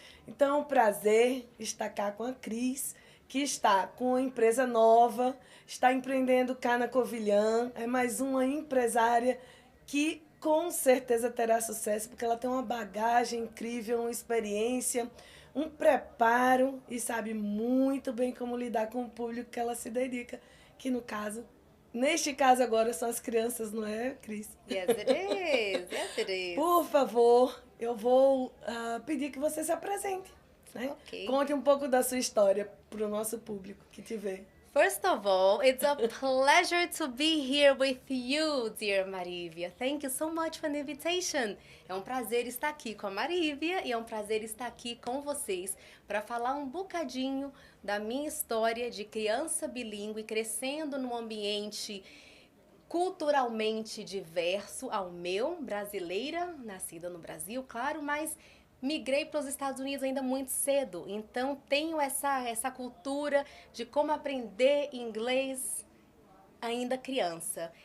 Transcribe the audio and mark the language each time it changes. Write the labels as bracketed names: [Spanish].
[Portuguese] Então, é um prazer estar cá com a Cris, que está com uma empresa nova, está empreendendo cá na Covilhã, é mais uma empresária que com certeza terá sucesso, porque ela tem uma bagagem incrível, uma experiência, um preparo e sabe muito bem como lidar com o público que ela se dedica, que no caso, neste caso agora são as crianças, não é, Cris? [English] Yes, it is. Yes, it is. [Portuguese] Por favor, eu vou pedir que você se apresente, né? Okay. Conte um pouco da sua história para o nosso público que te vê. [English] First of all, it's a pleasure to be here with you, dear Marívia. Thank you so much for the invitation. [Portuguese] É um prazer estar aqui com a Marívia e é um prazer estar aqui com vocês para falar um bocadinho da minha história de criança bilíngue crescendo num ambiente culturalmente diverso ao meu, brasileira, nascida no Brasil, claro, mas migrei para os Estados Unidos ainda muito cedo, então tenho essa cultura de como aprender inglês ainda criança.